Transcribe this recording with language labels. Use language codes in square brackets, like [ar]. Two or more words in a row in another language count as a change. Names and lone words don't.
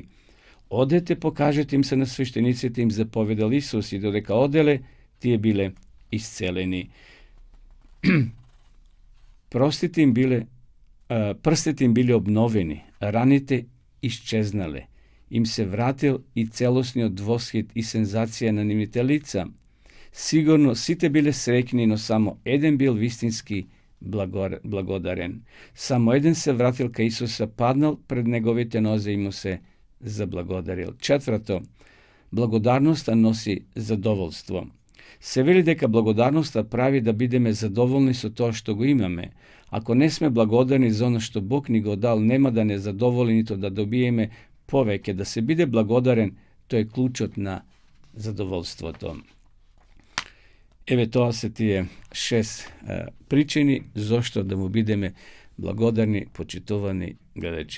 [mk] Одете, покажете им се на свештениците, им заповедал Исус, и додека оделе, тие биле исцелени. Прстите им биле обновени, раните исчезнале. Им се вратил и целосниот восхит и сензација на нивните лица. Сигурно сите биле среќни, но само један бил вистински благодарен. Само један се вратил ка Исуса, паднал пред његовите нозе и му се заблагодарил. Четврто, благодарност носи задоволство. Se veli дека blagodarноста прави да бидеме задоволни со тоа што го имаме. Ако не сме благодарни за оно што Бог ни го дал, нема да не задоволи, нито да добиеме повеќе. Да се биде благодарен, тоа е клучот на задоволството. Еве тоа се тие 6 причини зошто да му бидеме благодарни, почитувани гледачи.